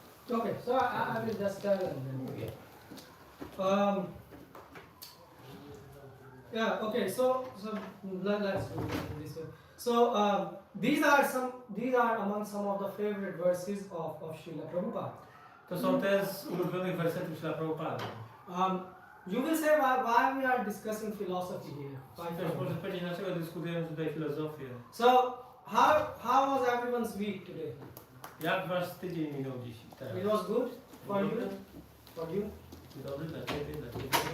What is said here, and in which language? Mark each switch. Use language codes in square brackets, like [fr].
[en] Okay, so I will just tell them then. Okay. Yeah, okay, so let's do this. So these are among some of the favorite verses of Srila Prabhupada. [pl] To są te z ulubionych wersetów Srila Prabhupada. [en] You will say why we are discussing philosophy here. [pl] Ktoś może powiedzieć, dlaczego dyskutujemy tutaj filozofię. [en] So how was everyone's week today? [pl] Jak wasz tydzień minął dziś? Teraz? [en] It was good for you? [pl] Dobry? [en] For you? [pl] Dobry dla ciebie, dla ciebie.